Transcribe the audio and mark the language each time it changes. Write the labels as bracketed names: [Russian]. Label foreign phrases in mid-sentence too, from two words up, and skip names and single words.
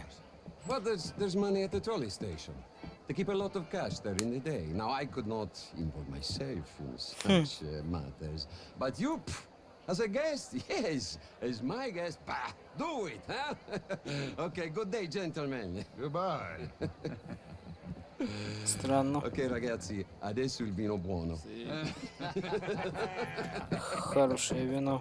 [English] Well, there's money at the trolley station. They keep a lot of cash there in the day. Now, I could not involve myself in such matters. But you, as a guest, yes. As my guest, bah, do it, huh? Okay, good day, gentlemen. Goodbye. [Russian] Странно. [Italian] Ok, ragazzi, adesso il vino buono. [Russian] Хорошее вино.